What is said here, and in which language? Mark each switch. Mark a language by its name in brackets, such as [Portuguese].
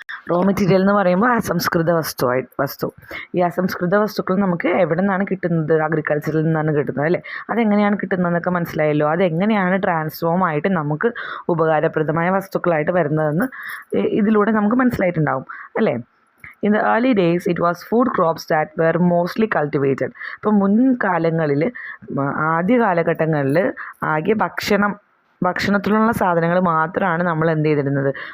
[Malayalam] Raw material എന്ന് പറയുമ്പോൾ അസംസ്കൃത വസ്തു. ഈ അസംസ്കൃത വസ്തുക്കൾ നമുക്ക് എവിടെ നിന്നാണ് കിട്ടുന്നത്? അഗ്രികൾച്ചറിൽ നിന്നാണ് കിട്ടുന്നത് അല്ലേ? അതെങ്ങനെയാണ് കിട്ടുന്നതെന്നൊക്കെ മനസ്സിലായല്ലോ. അതെങ്ങനെയാണ് ട്രാൻസ്ഫോം ആയിട്ട് നമുക്ക് ഉപകാരപ്രദമായ വസ്തുക്കളായിട്ട് വരുന്നതെന്ന് ഇതിലൂടെ നമുക്ക് മനസ്സിലായിട്ടുണ്ടാവും അല്ലേ? [English] In the early days, it was food crops that were mostly cultivated. [Malayalam] ഇപ്പോൾ മുൻകാലങ്ങളിൽ ആദ്യ കാലഘട്ടങ്ങളിൽ ആകെ ഭക്ഷണത്തിലുള്ള സാധനങ്ങൾ മാത്രമാണ് നമ്മൾ എന്ത് ചെയ്തിരുന്നത്?